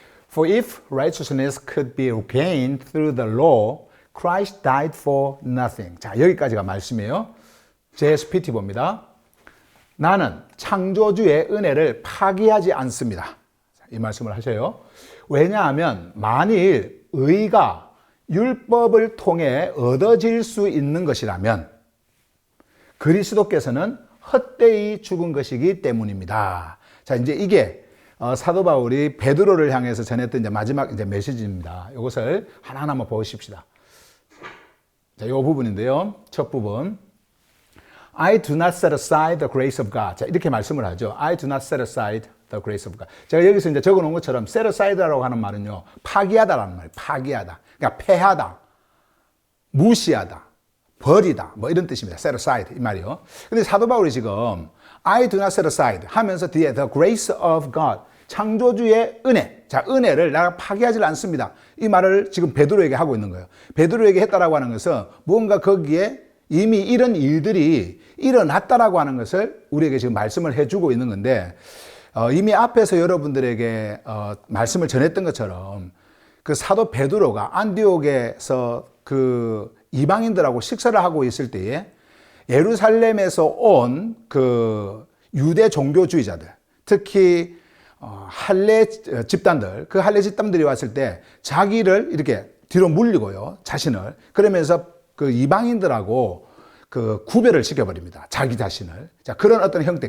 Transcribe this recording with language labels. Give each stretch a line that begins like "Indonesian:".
English: For if righteousness could be gained through the law, Christ died for nothing.
Korean: 자, 여기까지가 말씀이에요. JSPT 봅니다. 나는 창조주의 은혜를 파기하지 않습니다. 이 말씀을 하셔요. 왜냐하면 만일 의가 율법을 통해 얻어질 수 있는 것이라면 그리스도께서는 헛되이 죽은 것이기 때문입니다. 자, 이제 이게 사도 바울이 베드로를 향해서 전했던 이제 마지막 이제 메시지입니다. 이것을 하나하나 한번 보십시다. 자, 이 부분인데요. 첫 부분.
English: I do not set aside the grace of God.
Korean: 자, 이렇게 말씀을 하죠.
English: I do not set aside the grace of God.
Korean: 제가 여기서 이제 적어 놓은 것처럼 set aside라고 하는 말은요, 파기하다라는 말이에요. 파기하다. 그러니까 패하다, 무시하다, 버리다, 뭐 이런 뜻입니다. set aside 이 말이요. 근데 사도 바울이 지금
English: I do not set aside
Korean: 하면서 뒤에
English: the grace of God,
Korean: 창조주의 은혜. 자, 은혜를 내가 파기하지 않습니다. 이 말을 지금 베드로에게 하고 있는 거예요. 베드로에게 했다라고 하는 것은 무언가 거기에 이미 이런 일들이 일어났다라고 하는 것을 우리에게 지금 말씀을 해주고 있는 건데, 이미 앞에서 여러분들에게 말씀을 전했던 것처럼 그 사도 베드로가 안디옥에서 그 이방인들하고 식사를 하고 있을 때에 예루살렘에서 온 그 유대 종교주의자들, 특히 할례 집단들, 그 할례 집단들이 왔을 때 자기를 이렇게 뒤로 물리고요, 자신을, 그러면서 그 이방인들하고 그 구별을 시켜버립니다. 자기 자신을. 자, 그런 어떤 형태.